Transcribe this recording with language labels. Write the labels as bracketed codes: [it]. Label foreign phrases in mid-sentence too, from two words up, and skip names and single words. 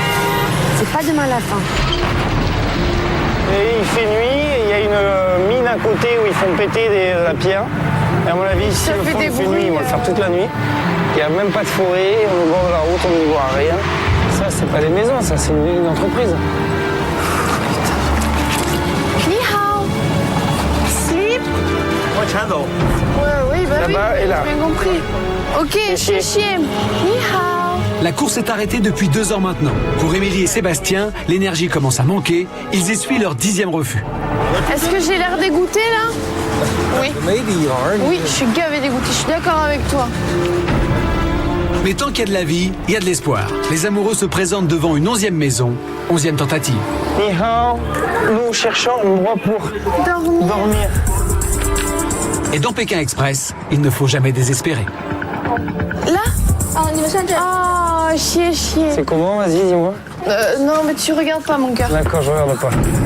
[fr] C'est pas demain la fin. Et il fait nuit, et il y a une mine à côté où ils font péter la pierre. Et à mon avis, si le fond il fait nuit, ils vont le faire toute la nuit. Il n'y a même pas de forêt, on est au bord de la route, on n'y voit rien. Ça, c'est pas des maisons, ça, c'est une entreprise. [zh] Ni hao. [fr] Sleep. Oui, bah oui, Là-bas et là. j'ai bien compris. Ok, chier. [zh] Ni hao. [fr] La course est arrêtée depuis 2 ans maintenant. Pour Émilie et Sébastien, l'énergie commence à manquer. Ils essuient leur 10e refus. Est-ce que j'ai l'air dégoûtée là? Oui. Oui, je suis gavé dégoûtée, je suis d'accord avec toi. Mais tant qu'il y a de la vie, il y a de l'espoir. Les amoureux se présentent devant une 11e maison, 11e tentative. [zh] Ni hao, [fr] nous cherchons un endroit pour dormir. Et dans Pékin Express, il ne faut jamais désespérer. Là? Oh, chier. C'est comment? Vas-y, dis-moi. Non, mais tu regardes pas mon cœur. D'accord, je regarde pas.